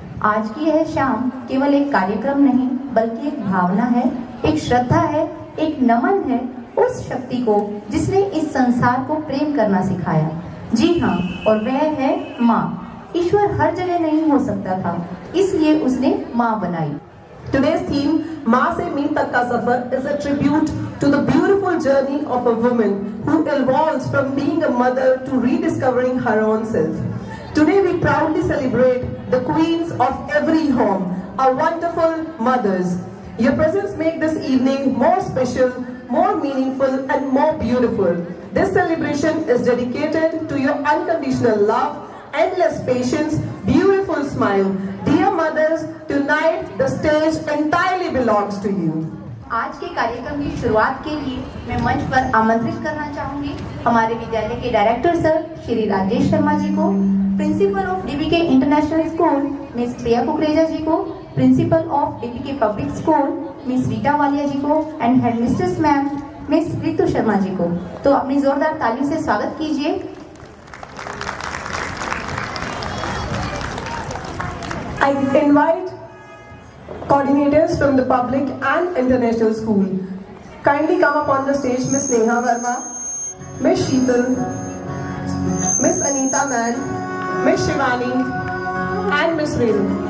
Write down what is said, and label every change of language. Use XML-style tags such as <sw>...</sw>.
<hi>आज की यह शाम केवल एक कार्यक्रम नहीं बल्कि एक भावना है, एक श्रद्धा है, एक नमन है उस शक्ति को जिसने इस संसार को प्रेम करना सिखाया। जी हाँ, और वह है माँ। ईश्वर हर जगह नहीं हो सकता था, इसलिए उसने माँ बनाई।</hi> <en>Today's theme,</en> <hi>माँ से मील तक का सफर,</hi> <en>is a tribute to the beautiful journey of a woman who evolves from being a mother to rediscovering her own self. Today we proudly celebrate the queens of every home, our wonderful mothers. Your presence makes this evening more special, more meaningful and more beautiful. This celebration is dedicated to your unconditional love, endless patience, beautiful smile. Dear mothers, tonight the stage entirely belongs to you.</en> <hi>आज के कार्यक्रम की शुरुआत के लिए मैं मंच पर आमंत्रित करना चाहूंगी हमारे विद्यालय के डायरेक्टर सर श्री राजेश शर्मा जी को,</hi> <en>principal of DVK international school</en> <hi>miss प्रिया कुकरेजा जी को,</hi> <en>principal of DVK public school</en> <hi>miss Rita Walia जी को and headmistress ma'am miss Ritu Sharma ji को। तो अपनी जोरदार तालियों से स्वागत कीजिए।</hi> <en>I invite coordinators from the public and international school. Kindly come up on the stage Miss Neha Verma, Miss Sheetal, Miss Anita Man, Miss Shivani and Miss Renu.</en>